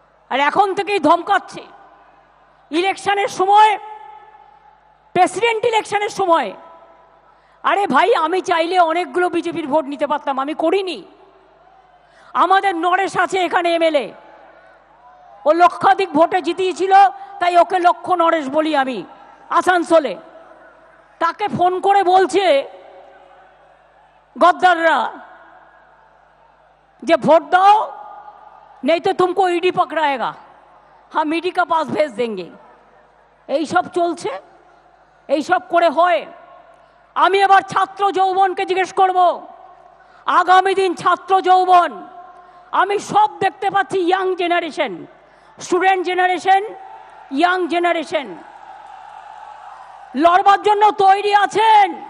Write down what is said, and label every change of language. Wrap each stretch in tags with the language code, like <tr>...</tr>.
<bn>আর এখন থেকেই ধমকাচ্ছে। ইলেকশনের সময়, প্রেসিডেন্ট ইলেকশনের সময়, আরে ভাই, আমি চাইলে অনেকগুলো বিজেপির ভোট নিতে পারতাম, আমি করিনি। আমাদের নরেশ আছে এখানে এমএলএ, ও লক্ষাধিক ভোটে জিতিয়েছিল, তাই ওকে লক্ষ নরেশ বলি আমি, আসানসোলে। তাকে ফোন করে বলছে</bn> <hi>गद्दाररा</hi> <bn>যে ভোট দাও,</bn> <hi>नहीं तो तुमको ईडी पकड़ाएगा, हम ईडी का पास भेज देंगे।</hi> <bn>এই সব চলছে, এই সব করে হয়। আমি এবার ছাত্র যৌবনকে জিজ্ঞেস করব, আগামী দিন ছাত্র যৌবন আমি সব দেখতে পাচ্ছি, young generation, student generation, young generation লড়বার জন্য তৈরি আছেন।</bn>